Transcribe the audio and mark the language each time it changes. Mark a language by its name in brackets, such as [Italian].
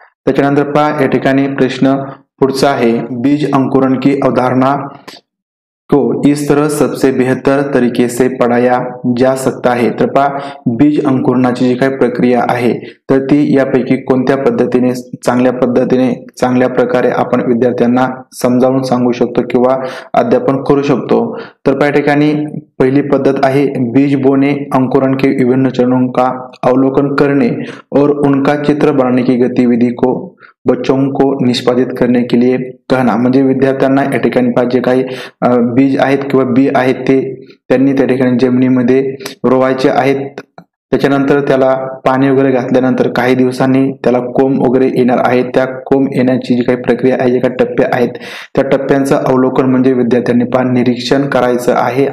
[Marathi] त्याच्यानंतर या ठिकाणी प्रश्न पुढचा आहे, [Hindi] बीज अंकुरण की अवधारणा को इस तरह सबसे बेहतर तरीके से पढ़ाया जा सकता है. [Marathi] तर बीज अंकुरणाची जी काही प्रक्रिया आहे तर ती यापैकी कोणत्या पद्धतीने चांगल्या प्रकारे आपण विद्यार्थ्यांना समजावून सांगू शकतो किंवा अध्यापन करू शकतो. तर या ठिकाणी [Hindi] पहली पद्धत आहे बीज बोने, अंकुरण के विभिन्न चरणों का अवलोकन करने और उनका चित्र बनाने की गतिविधि को बच्चों को निष्पादित करने के लिए कहना. [Marathi] म्हणजे विद्यार्थ्यांना या ठिकाणी जे काही बीज आहेत किंवा बी आहेत ते त्यांनी त्या ठिकाणी जमिनीमध्ये रोवायचे आहेत. त्याच्यानंतर त्याला पाणी वगैरे घातल्यानंतर काही दिवसांनी त्याला कोंब वगैरे येणार आहेत. त्या कोंब येण्याची जी काही प्रक्रिया आहे, जे काही टप्पे आहेत त्या टप्प्यांचं अवलोकन म्हणजे विद्यार्थ्यांनी निरीक्षण करायचं आहे.